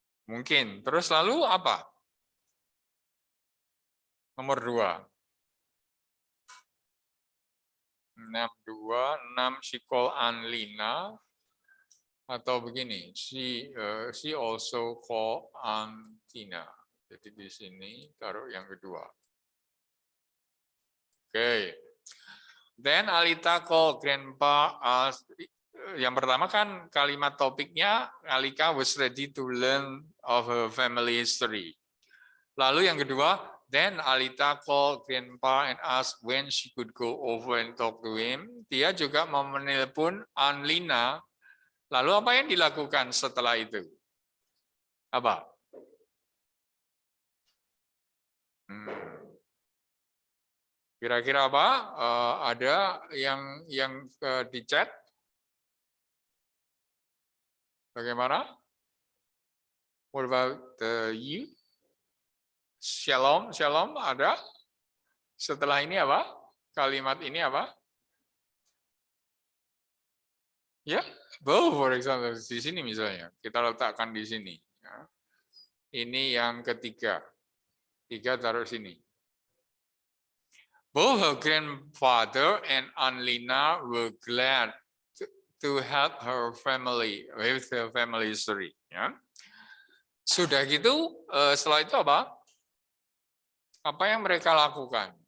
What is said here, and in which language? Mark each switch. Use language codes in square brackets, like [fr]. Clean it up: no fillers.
[id] Mungkin. Terus lalu apa? Nomor 2. [en] 6 she called Anlina, [id] atau begini, [en] she also called Antina. [id] Jadi di sini taruh yang kedua. [en] Oke. Then Alita called Grandpa asked, [id] yang pertama kan kalimat topiknya [en] Alika was ready to learn of her family history. [id] Lalu yang kedua, [en] then Alita called Grandpa and asked when she could go over and talk to him. [id] Dia juga mau menelpon Anlina. Lalu apa yang dilakukan setelah itu? Apa? Kira-kira apa? Ada yang di chat? Bagaimana? [en] What about you? [id] Shalom, shalom, ada? Setelah ini apa? Kalimat ini apa? Ya, [en] both, for example, [id] di sini misalnya. Kita letakkan di sini. Ini yang ketiga. 3 taruh sini. [en] Both her grandfather and Anlina were glad to help her family with her family history. [id] Ya. Sudah gitu, setelah itu apa? Apa yang mereka lakukan?